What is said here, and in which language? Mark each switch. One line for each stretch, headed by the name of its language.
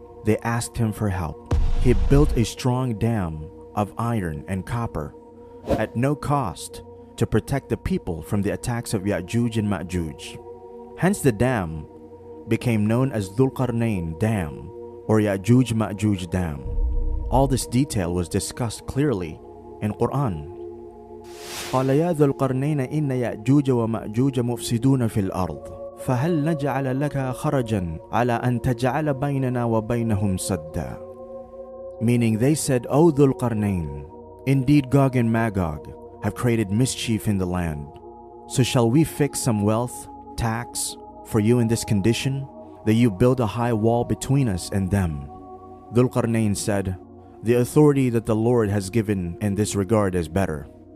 English: They asked him for help. He built a strong dam of iron and copper at no cost to protect the people from the attacks of Ya'juj and Ma'juj. Hence the dam became known as Dhul-Qarnayn Dam or Ya'juj Ma'juj Dam. All this detail was discussed clearly in Quran.
Arabic: قال يا ذو القرنين إن يأجوج ومأجوج مفسدون في الأرض فهل نجعل لك خرجا على أن تجعل بيننا وبينهم سدا.
English: Meaning they said, O Dhul-Qarnayn, indeed Gog and Magog have created mischief in the land. So shall we fix some wealth, tax, for you in this condition, that you build a high wall between us and them? Dhul-Qarnayn said, the authority that the Lord has given in this regard is better.